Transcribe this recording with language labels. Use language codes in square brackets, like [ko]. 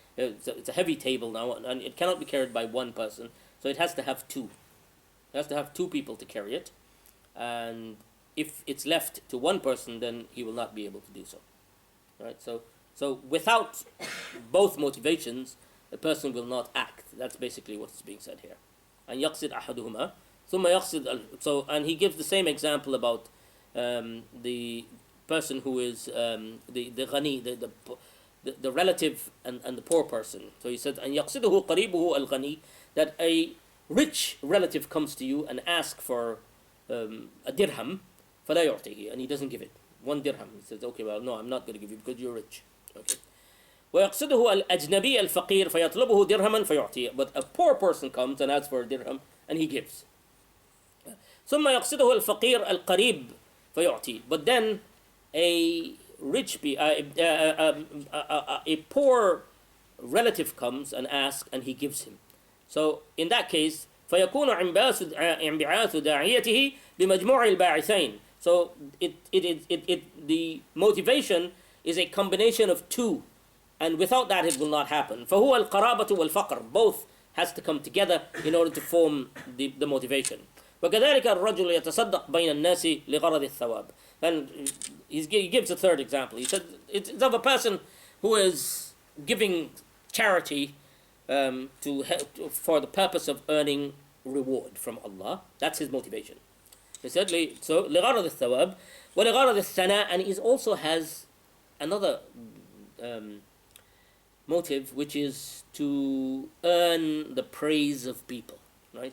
[en] It's a heavy table now, and it cannot be carried by one person, so it has to have two. It has to have two people to carry it, and if it's left to one person, then he will not be able to do so. Right? So without both motivations, the person will not act. That's basically what is being said here. [ar] And يقصد أحدهما ثم يقصد. [en] So, and he gives the same example about the person who is the غني, the relative and the poor person. So he said, [ar] أن يقصده قريبه الغني, [en] that a rich relative comes to you and asks for a dirham, [ar] فلا يعطيه, [en] and he doesn't give it. 1 dirham. He says, okay, well, no, I'm not going to give you because you're rich. Okay. [ar] ويقصده الأجنبي الفقير فيطلبه درهما فيعطيه. [en] But a poor person comes and asks for a dirham and he gives. [ar] ثم يقصده الفقير القريب فيعطيه. [en] But then a poor relative comes and asks and he gives him. So in that case [ar] فيكون انبعاث داعيته بمجموع الباعثين. [en] So the motivation is a combination of two, and without that it will not happen. [ar] فهو القرابة والفقر. [en] Both has to come together in order to form the motivation. [ar] وكذلك الرجل يتصدق بين الناس لغرض الثواب. [en] And he gives a third example. He said it's of a person who is giving charity for the purpose of earning reward from Allah. That's his motivation. He said, so [ar] لغرض الثواب ولغرض الثناء, [en] and he also has another motive, which is to earn the praise of people. Right?